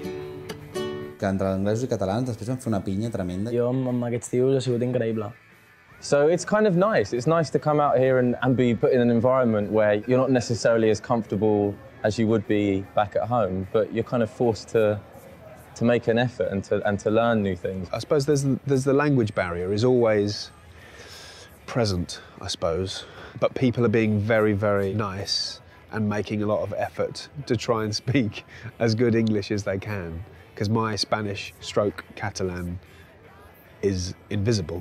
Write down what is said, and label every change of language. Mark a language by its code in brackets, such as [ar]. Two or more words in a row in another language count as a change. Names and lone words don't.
[ca] Que entre anglesos i catalans després van fer una pinya tremenda. Jo amb aquests tios ha sigut increïble. [en] So it's kind of nice. It's nice to come out here and be put in an environment where you're not necessarily as comfortable as you would be back at home, but you're kind of forced to make an effort and to learn new things. I suppose there's the language barrier is always present, I suppose, but people are being very, very nice and making a lot of effort to try and speak as good English as they can, because my Spanish stroke Catalan is invisible.